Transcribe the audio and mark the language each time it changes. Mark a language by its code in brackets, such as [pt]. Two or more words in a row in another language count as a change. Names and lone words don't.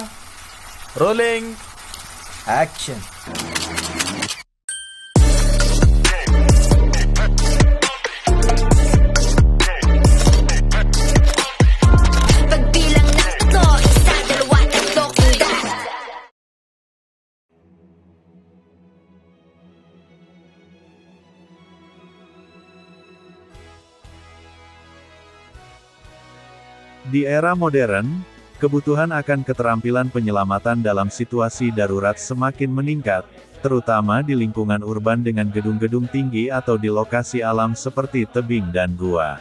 [tl] Rolling. action. Pagbilang ng tatlo, isa, dalawa, tatlo, hanggang [id] Di era modern, kebutuhan akan keterampilan penyelamatan dalam situasi darurat semakin meningkat, terutama di lingkungan urban dengan gedung-gedung tinggi atau di lokasi alam seperti tebing dan gua.